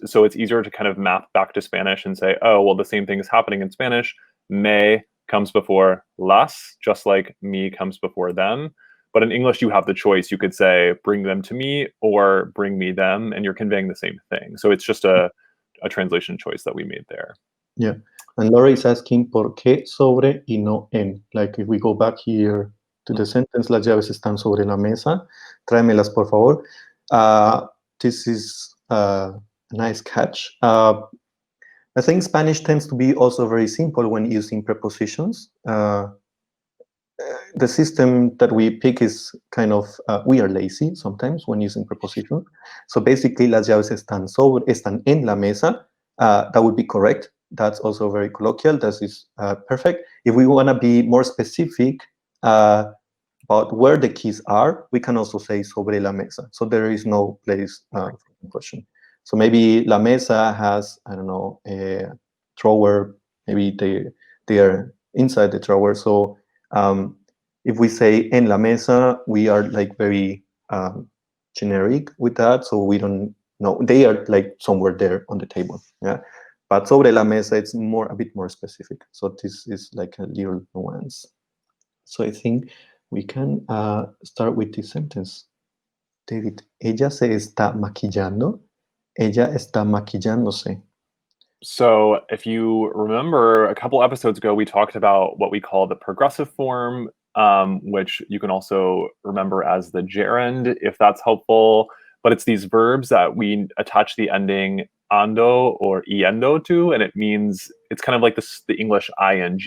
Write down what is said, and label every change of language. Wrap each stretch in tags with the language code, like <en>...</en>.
<en>So it's easier to kind of map back to Spanish and say, oh, well, the same thing is happening in Spanish. Me comes before las, just like me comes before them. But in English, you have the choice. You could say, bring them to me or bring me them, and you're conveying the same thing. So it's just a translation choice that we made there. Yeah. And Laura is asking,</en> <es>¿por qué sobre y no en?</es> <en>Like if we go back here to the sentence,</en> <es>las llaves están sobre la mesa. Tráemelas, por favor.</es> <en>This is a nice catch. I think Spanish tends to be also very simple when using prepositions. The system that we pick is kind of, we are lazy sometimes when using prepositions.</en> <es>So basically, las llaves están en la mesa.</es> <en>That would be correct. That's also very colloquial. That is perfect. If we want to be more specific about where the keys are, we can also say</en> <es>sobre la mesa.</es> <en>So there is no place for question. So maybe la mesa has, I don't know, a drawer. Maybe they are inside the drawer. So if we say</en> <es>en la mesa,</es> <en>we are like very generic with that. So we don't know. They are like somewhere there on the table. Yeah. But</en> <es>sobre la mesa,</es> <en>it's a bit more specific. So this is like a little nuance. So I think we can start with this sentence.</en> <es>David, ella se está maquillando. Ella está maquillándose.</es> <en>So if you remember a couple episodes ago, we talked about what we call the progressive form, which you can also remember as the gerund, if that's helpful. But it's these verbs that we attach the ending ando or iendo to, and it means it's kind of like the English ing.</en>